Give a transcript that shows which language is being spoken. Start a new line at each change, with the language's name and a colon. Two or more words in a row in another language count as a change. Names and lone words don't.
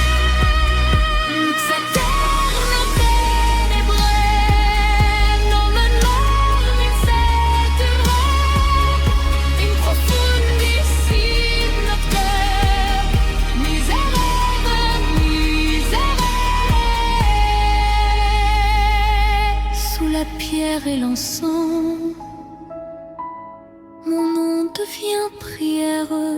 Latin: Lux eterna tenebrae, nomen meum in saecula, in profundissim nocte, miserere, miserere.
French: Sous la pierre et l'encens, mon nom devient prière.